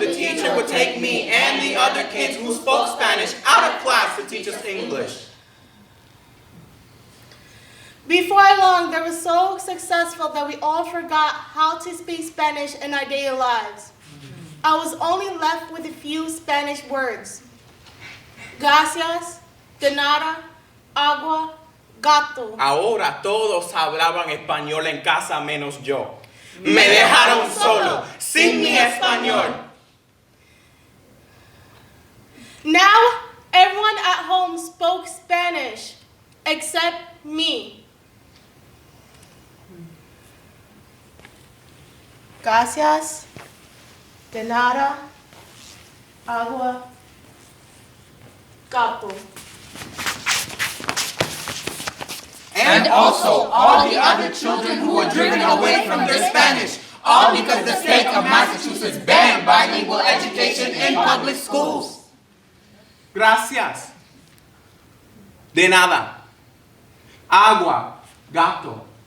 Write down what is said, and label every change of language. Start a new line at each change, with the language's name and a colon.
English: The teacher would take me and the other kids who spoke Spanish out of class to teach us English. Before long, they were so successful that we all forgot how to speak Spanish in our daily lives. I was only left with a few Spanish words.
Spanish: Gracias, de nada, agua, gato. Ahora todos hablaban español en casa menos yo. Me dejaron solo, sin mi español.
English: Now, everyone at home spoke Spanish, except me.
Spanish: Gracias, de nada, agua, gato.
English: And also all the other children who were driven away from their Spanish, all because the state of Massachusetts banned bilingual education in public schools.
Spanish: Gracias. De nada. Agua. Gato.